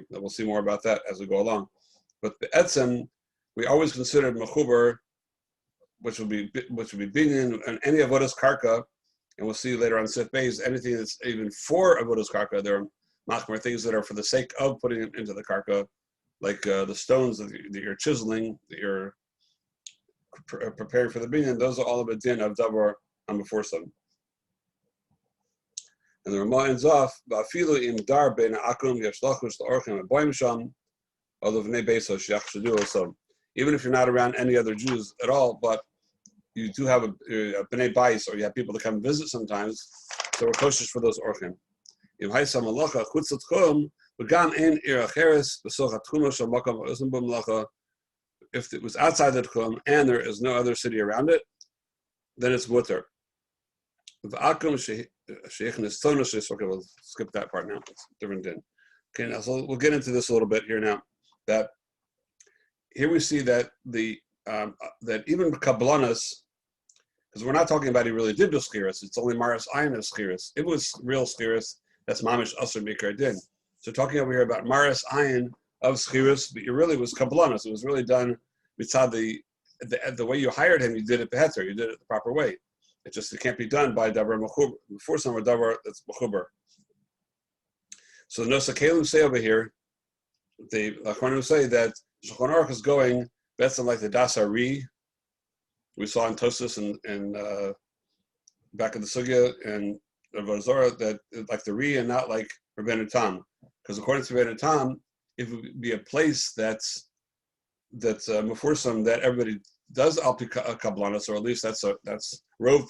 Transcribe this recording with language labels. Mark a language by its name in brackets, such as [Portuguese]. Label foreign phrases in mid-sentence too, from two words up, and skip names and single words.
[English] And we'll see more about that as we go along. But be'etzem, we always considered mechuber, which would be binyan and any [Hebrew] עבודת קרקע, [English] and we'll see later on [Hebrew] סעיף ב, [English] anything that's even for [Hebrew] עבודת קרקע, [English] there are machmer things that are for the sake of putting it into the karka, like the stones that you're chiseling, that you're preparing for the binyan. Those are all of a din of davar on before sun. And the Ramah ends off [Hebrew] באפילו אם דר בין עכו״ם ישלחות לאורחים אבוים שם אלובני ביסות יחשדו also. [English] Even if you're not around any other Jews at all, but you do have a [Hebrew] בני בית, [English] or you have people to come visit sometimes, so we're kosher for those orchim. If it was outside the tchum and there is no other city around it, then it's mutter. Okay, we'll skip that part now. It's different din. Okay, now so we'll get into this a little bit here now. That here we see that that even kablanas, because we're not talking about he really did do schiris, it's only [Hebrew] מראית עין [English] of schiris. If it was real schiris, that's [Hebrew] ממש אסור מעיקר דין. [English] So talking over here about [Hebrew] מראית עין [English] of schiris, but it really was kablanas. It was really done mitzad the way you hired him. You did it beheter. You did it the proper way. It can't be done by [Hebrew] דבר מחובר [English] before some davar that's mechuber. So the Nosa Kalim say over here, the Achronim say that Shulchan Aruch is going better like the Das Ari we saw in Tosus and back in the Sugya and Avodah Zarah, that like the Ri and not like Rabbeinu Tam, because according to Rabbeinu Tam, it would be a place that's mefursam that everybody does [Hebrew] על פי קבלנות, [English] or at least that's rov.